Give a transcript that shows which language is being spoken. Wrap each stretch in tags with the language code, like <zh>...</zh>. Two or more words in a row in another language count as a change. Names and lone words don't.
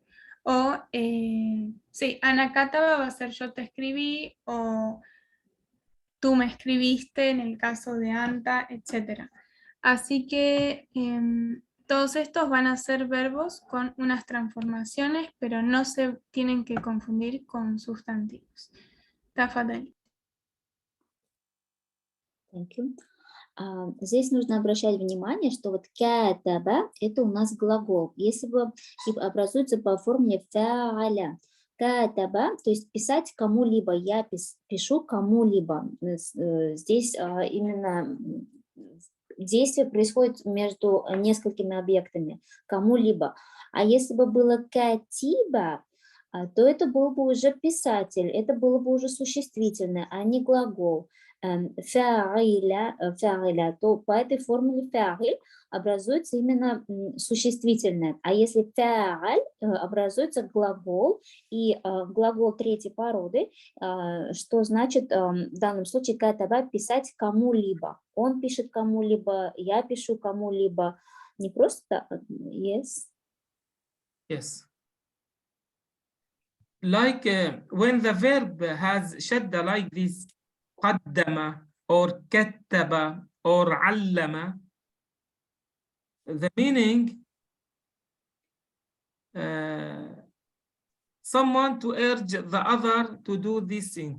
<es>O, sí,</es> <ar>أنا كاتب</ar> <es>va a ser yo te escribí, o tú me escribiste en el caso de Anta, etc. Así que todos estos van a ser verbos con unas transformaciones, pero no se tienen que confundir con sustantivos.</es> <ar>Tafadali.</ar> <en>Thank you.</en> <ru>Здесь нужно обращать внимание, что вот катаба – это у нас глагол. Если бы образуется по формуле фааля. Катаба, то есть писать кому-либо, я пишу кому-либо. Здесь именно действие происходит между несколькими объектами, кому-либо. А если бы было катиба, то это был бы уже писатель, это было бы уже существительное, а не глагол. Фа'иля, то по этой формуле фа'иль образуется именно существительное. А если фа'аль, образуется глагол, и глагол третьей породы, что значит в данном случае катаба писать кому-либо. Он пишет кому-либо, я пишу кому-либо. Не просто yes.</ru> <en>Yes. Like when the verb has shadda like this, قدم or كتب or علم, the meaning someone to urge the other to do this thing.</en>